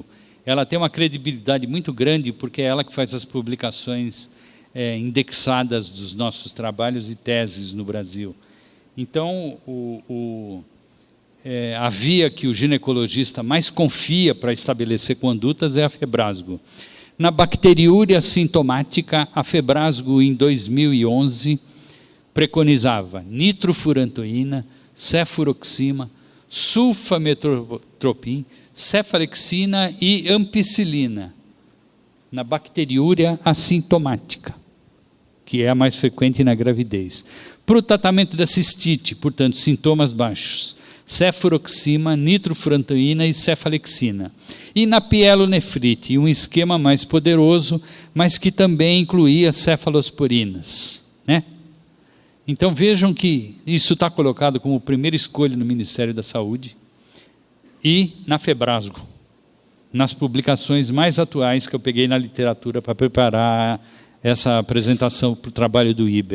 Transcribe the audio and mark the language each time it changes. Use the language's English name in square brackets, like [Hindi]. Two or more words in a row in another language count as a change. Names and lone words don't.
[Portuguese] Ela tem uma credibilidade muito grande, porque é ela que faz as publicações indexadas dos nossos trabalhos e teses no Brasil. Então, a via que o ginecologista mais confia para estabelecer condutas é a Febrasgo. Na bacteriúria sintomática, a Febrasgo, em 2011, preconizava nitrofurantoína, cefuroxima, sulfametropin, cefalexina e ampicilina, na bacteriúria assintomática, que é a mais frequente na gravidez. Para o tratamento da cistite, portanto, sintomas baixos: cefuroxima, nitrofurantoína e cefalexina. E na pielonefrite, um esquema mais poderoso, mas que também incluía cefalosporinas, né? Então vejam que isso está colocado como primeira escolha no Ministério da Saúde e na Febrasgo, nas publicações mais atuais que eu peguei na literatura para preparar essa apresentação para o trabalho do Iber.